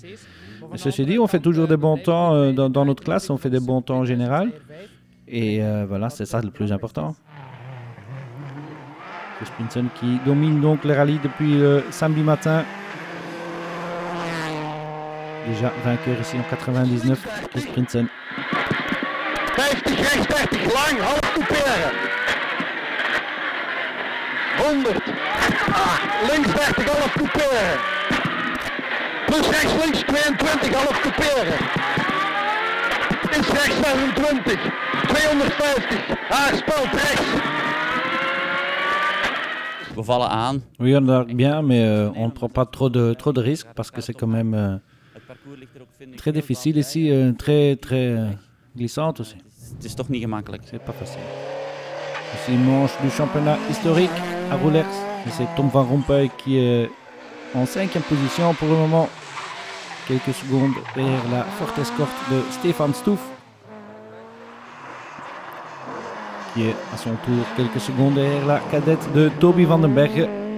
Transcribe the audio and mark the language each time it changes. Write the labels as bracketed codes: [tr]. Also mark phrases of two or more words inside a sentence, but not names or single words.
[fr] Mais ceci dit, on fait toujours des bons temps dans notre classe, on fait des bons temps en général. Et voilà, c'est ça le plus important. Chris Prinsen qui domine donc le rallye depuis samedi matin. Déjà vainqueur ici en 99, Chris Prinsen. [nl] 50, rechts 30, lang, half couperen. 100. Links 30, half couperen. Plus rechts links 22, half couperen. Links rechts 25, 250, haarspeld rechts. We vallen aan. [fr] Oui, on a bien, mais on ne prend pas trop de risques parce que c'est quand même très difficile ici, très glissante aussi. [nl] Het is toch niet gemakkelijk. [fr] C'est pas facile. Ici, manche du championnat historique à Roulers. Et c'est Tom Van Rompuy qui est en 5e position pour le moment. Quelques secondes derrière la forte escorte de Stefan Stouff, qui est à son tour quelques secondes derrière la cadette de Toby Van den Bergen.